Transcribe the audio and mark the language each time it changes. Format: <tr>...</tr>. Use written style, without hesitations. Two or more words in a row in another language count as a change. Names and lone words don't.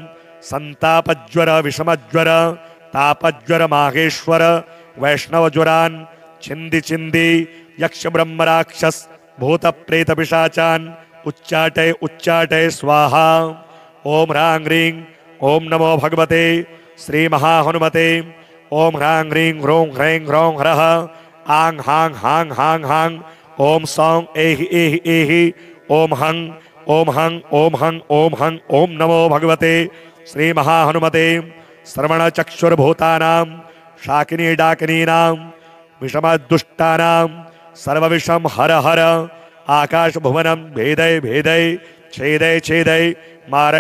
<sa>संतापज्वर विषमज्वर तापज्वर माहेश्वर वैष्णवज्वरान् छिंदी छिंदी यक्ष ब्रह्म राक्षस भूत प्रेत पिशाचान् उच्चाटय उच्चाटय स्वाहा ओम ह्रां ह्रीं ओम नमो भगवते श्री महाहनुमते ओम ह्रां ह्रीं ह्रों ह्रैं ह्रौं ह्रः आं हां हां हां हां ओम सौं एहि एहि एहि ओम हं ओम हं ओम हं ओम हं ओम नमो भगवते श्री महाहनुमते श्रवण चक्षुर्भूतानां शाकिनी डाकिनीनां विषमदुष्टानां सर्वविषम हर हर आकाश भुवनं भेदय भेदय छेदय छेदय मारय</sa>